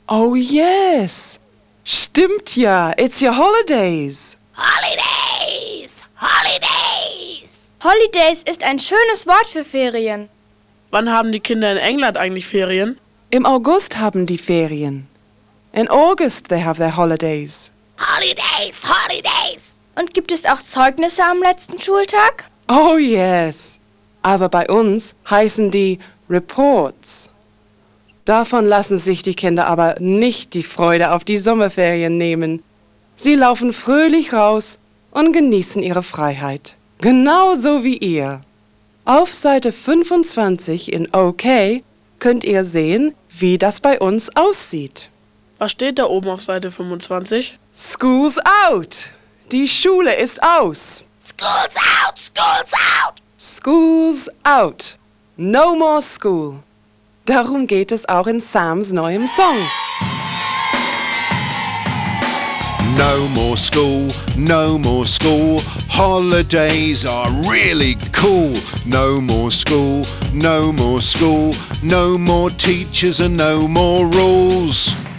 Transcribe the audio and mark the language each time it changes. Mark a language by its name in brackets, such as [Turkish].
[English] Oh, yes. [German] Stimmt ja. [English] It's your holidays. Holidays. Holidays. [German] Holidays ist ein schönes Wort für Ferien. Wann haben die Kinder in England eigentlich Ferien? Im August haben die Ferien. [English] In August they have their holidays. Holidays, holidays. [German] Und gibt es auch Zeugnisse am letzten Schultag? [English] Oh yes. [German] Aber bei uns heißen die Reports. Davon lassen sich die Kinder aber nicht die Freude auf die Sommerferien nehmen. Sie laufen fröhlich raus und genießen ihre Freiheit. Genauso wie ihr. Auf Seite 25 in OK könnt ihr sehen, wie das bei uns aussieht. Was steht da oben auf Seite 25? [English] School's out! [German] Die Schule ist aus! [English] School's out! School's out! School's out! No more school! [German] Darum geht es auch in Sams neuem Song. [English] No more school, no more school. Holidays are really cool. No more school, no more school. No more teachers and no more rules.